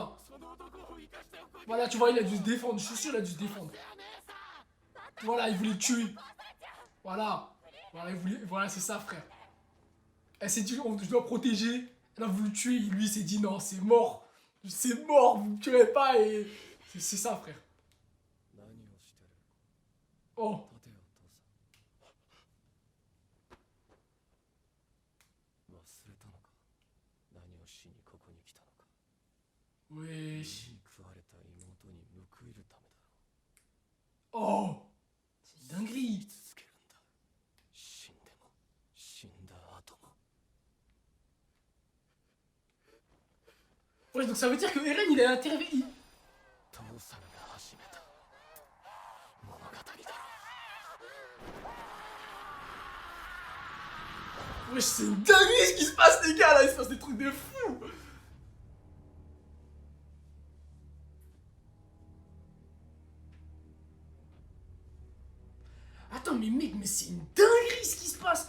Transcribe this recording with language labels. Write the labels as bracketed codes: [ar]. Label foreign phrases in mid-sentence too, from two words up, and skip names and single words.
[fr] Voilà, tu vois, il a dû se défendre. Je suis sûr, il a dû se défendre. Voilà, il voulait le tuer. Voilà. Voilà, il voulait... voilà, c'est ça, frère. Elle s'est dit, je dois protéger. Elle a voulu le tuer. Lui, il s'est dit, non, c'est mort. C'est mort, vous ne me tuerez pas. Et c'est ça, frère. [ja] 何をしてる Oh. 立てよ父さん忘れたのか何をしにここに来たのか [fr] Wesh. [ja] に食われた妹に報いるためだ [fr] Oh. C'est une dinguerie. [ja] 続けるんだ死んでも死んだ後も [fr] Ouais, donc ça veut dire que Eren, il a intervenu. [ja] 父さんが始めた物語だ [fr] Wesh, c'est une dinguerie ce qui se passe, les gars, là. Il se passe des trucs de fou. Attends, mais mec, mais c'est une dinguerie ce qui se passe.